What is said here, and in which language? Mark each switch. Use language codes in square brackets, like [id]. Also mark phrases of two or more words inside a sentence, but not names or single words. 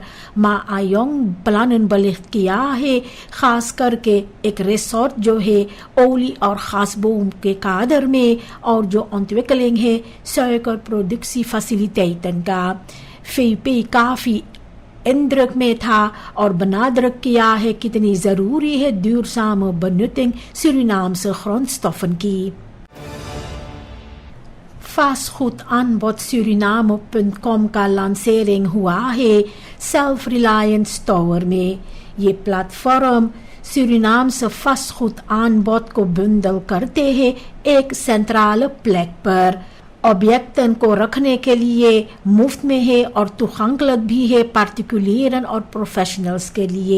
[hns] माआयोंग प्लान बलिफ्त किया है खास करके एक रिसोर्ट जो है olie और gasboom के कादर में और जो ontwikkeling है [nl] suikerproductie faciliteiten [hns] का. VP काफी indruk में था और benadruk किया है कितनी जरूरी है [nl] duurzame benutting Surinaamse grondstoffen [hns] की. Vastgoedaanbod Suriname.com का lancering हुआ है Self-Reliance Tower में. ये प्लेटफॉर्म सूरीनाम से vastgoedaanbod को बंडल करते हैं एक सेंट्रल प्लेट पर. ऑब्जेक्टन को रखने के लिए मुफ्त में है और toegankelijk भी है पार्टिकुलरन और प्रोफेशनल्स के लिए.